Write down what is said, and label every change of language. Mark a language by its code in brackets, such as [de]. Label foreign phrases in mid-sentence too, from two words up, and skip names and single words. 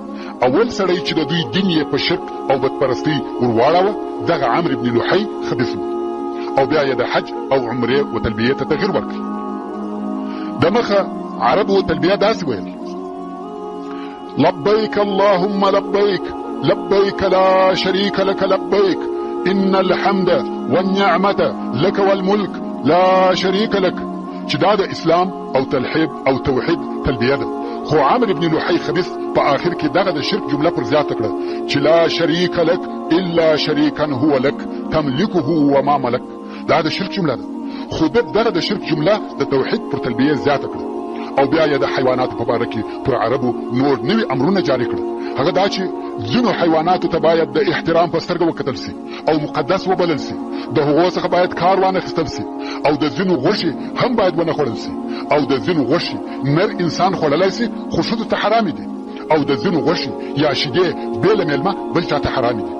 [ps] اول سړی چې د دوی دین یې په شرک او بدپرستی ورواړاوه دغه عمرو ابن لحی خبیث و، او بیا یې د حج او عمرې و تلبیې ته تغییر ورکړي. د مخه عربو تلبیه داسې ویل: [ar] لبیک اللهم لبیک لبیک لا شریک لك لبیک ان الحمد والنعمة لك والملك لا شریک لك، [ps] چې دا د اسلام او تلحید او توحید تلبیه ده. خو عمرو ابن لحی خبیث په آخر کې دغه د شرک جمله پر زیاته کړه چې [ar] لا شریک لك الا شریکا هو لك تملكه وما ملك. [ps] دا د شرک جمله ده، خو دغه د شرک جمله د توحید پر تلبیه زیاته کړه. او بیا یې د حیواناتو په باره کې پر عربو نور نوي امرونه جاری کړل. هغه دا چې ځینو حیواناتو ته باید د احترام په سترګه وکتل سي او مقدس وبلل سي، د هغو څخه باید کار وانخیستل سي، او د ځینو غوښې هم باید ونه خوړل سي، او د ځینو غوښې نر انسان خوړلی سي خو ښځو ته حرامې دي، او د ځینو غوښې یا شیدې بې له میلمه بل چا ته حرامې دي.